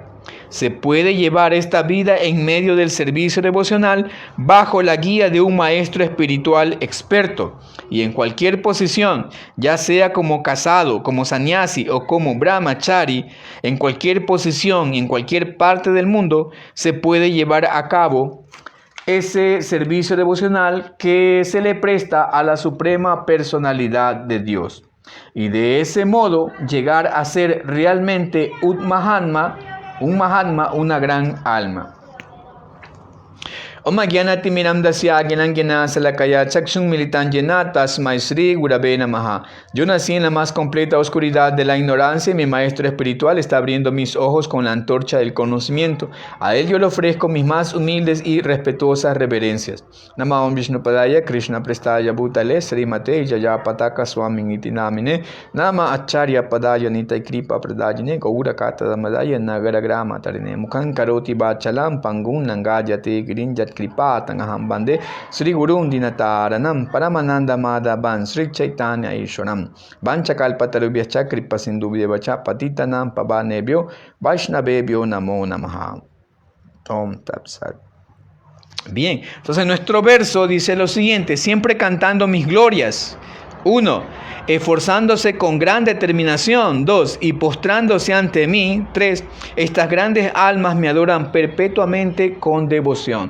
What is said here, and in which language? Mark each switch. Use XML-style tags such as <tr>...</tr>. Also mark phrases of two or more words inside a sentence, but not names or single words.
<es>Se puede llevar esta vida en medio del servicio devocional bajo la guía de un maestro espiritual experto y en cualquier posición, ya sea como casado, como sannyasi o como brahmachari, en cualquier posición y en cualquier parte del mundo se puede llevar a cabo ese servicio devocional que se le presta a la Suprema Personalidad de Dios. Y de ese modo llegar a ser realmente un Mahatma, una gran alma.</es> <sa>ॐ ज्ञानति मिरान्धस्य ज्ञानाञ्जन शलाकया चक्षुर् मीलितं येन तस्मै श्री गुरवे नमः.</sa> <es>Yo nací en la más completa oscuridad de la ignorancia y mi maestro espiritual está abriendo mis ojos con la antorcha del conocimiento. A él yo le ofrezco mis más humildes y respetuosas reverencias.</es> <sa>नम ॐ विष्णुपादाय कृष्ण प्रेष्ठाय भूतले श्रीमते जय पताका स्वामिन् इति नामिने नम आचार्य पादाय निताई कृपा प्रदायिने गौर कथा धामदाय नगर ग्राम तारिणे मूकं करोति वाचालं पङ्गुं लङ्घयते गिरिं यत् कृपा तमहं वन्दे श्री गुरुं दीनतारणम् परमानन्द माधवं श्री चैतन्य ईश्वरं वाञ्छाकल्पतरुभ्यश्च कृपा सिन्धुभ्य एव च पतितानां पावनेभ्यो वैष्णवेभ्यो नमो नमः. ॐ तत्सत्.</sa> <es>Bien, entonces nuestro verso dice lo siguiente: siempre cantando mis glorias. 1. Esforzándose con gran determinación. 2. Y postrándose ante mí. 3. Estas grandes almas me adoran perpetuamente con devoción.</es>